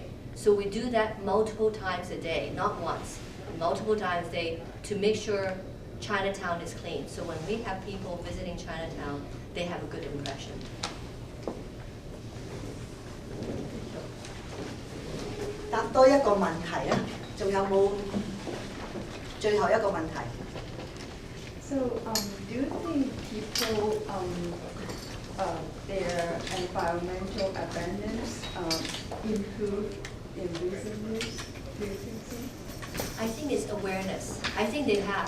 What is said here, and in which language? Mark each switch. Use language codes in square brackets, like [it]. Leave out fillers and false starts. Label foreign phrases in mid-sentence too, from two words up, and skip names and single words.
[en] So we do that multiple times a day, not once, multiple times a day, to make sure Chinatown is clean. So when we have people visiting Chinatown, they have a good impression. So, [yue] 答多一個問題啊，仲有冇最後一個問題？ [en] So, do you think people, their environmental awareness improved in recent years? Do you think so? I think it's awareness. I think they have.